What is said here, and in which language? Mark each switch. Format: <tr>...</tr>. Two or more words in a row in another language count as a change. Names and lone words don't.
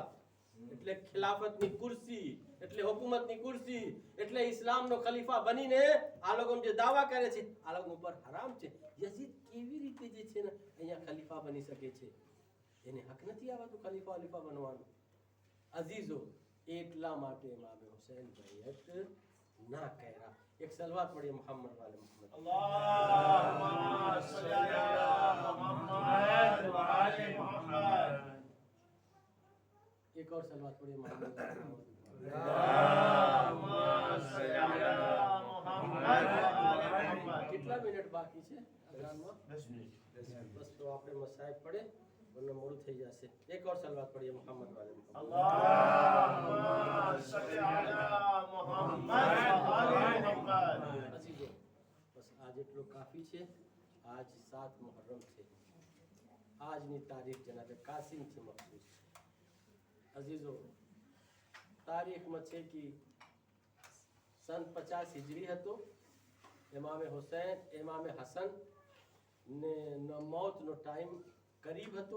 <gu>એટલે ખિલાફતની કુર્સી, એટલે હુકુમતની કુર્સી, એટલે ઇસ્લામનો ખલીફા બનીને આ લોકો જે દાવા કરે છે આ લોકો ઉપર હરામ છે. યઝીદ કેવી રીતે જે છે ને અહીંયા ખલીફા બની શકે છે? એને હક નથી આવતું ખલીફા બનવાનો. અઝીઝો, એટલા માટે ઇમામ હુસૈન બેયત ના કર્યા. એક સલવાત પઢિए</gu> <ar>محمد وآل محمد. اللهم صل على محمد وعلى محمد.</ar> <hi>एक और सलवात पढ़िए</hi> <ar>محمد وآل محمد. اللهم صل على محمد وعلى محمد.</ar> <gu>કેટલા મિનિટ બાકી છે અઝાનમાં? 10 મિનિટ. બસ તો આપણે મસાઈબ પડે વરના મોડું થઈ જશે. એક और સલવાત પઢિए</gu> <ar>محمد وآل محمد. اللهم صل على محمد وعلى محمد.</ar> <gu>અઝીઝો, બસ આજ એટલો કાફી છે. આજ 7 મુહર્રમ છે. આજની તારીખ જનાબે કાસિમથી મખસૂસ. અઝીઝો, તારીખમાં છે કે સન 50 હિજરી હતો ઇમામે હુસૈન ઇમામે હસન ને મોતનો ટાઈમ કરીબ હતો.</gu>